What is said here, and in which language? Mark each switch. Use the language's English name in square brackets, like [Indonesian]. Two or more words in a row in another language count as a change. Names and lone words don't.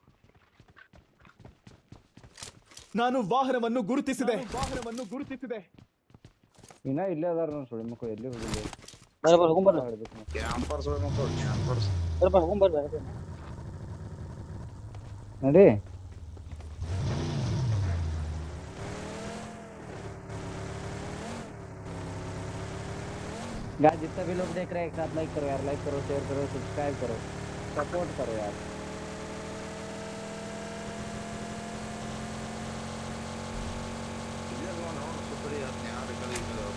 [Kannada] ನಾನು ವಾಹನವನ್ನು ಗುರುತಿಸಿದೆ ಇನ್ನ ಇಲ್ಲೇ ಅದಾರ ನೋಡಿ ಸುಳ್ಳು ಮಕ್ಕಳು, ಎಲ್ಲಿ ಹೋಗಿಲ್ಲ. ಬರ್ರಿ ಹೋಗ್ಬರ್ರಿ ಕ್ಯಾಂಪರ್ ಸುಳ್ಳು ಮಕ್ಕಳು ಕ್ಯಾಂಪರ್ಸ್ ಬರ್ರಿ ಹೋಗ್ಬರ್ರಿ ನಡಿ. [Hindi] गाइस जितने भी लोग देख रहे हैं एक साथ लाइक करो यार, लाइक करो, शेयर करो, सब्सक्राइब करो, सपोर्ट करो यार. [Kannada] ಸೂಪರ್ ಯಾರು ಕಲಿಯಿಲ್ಲ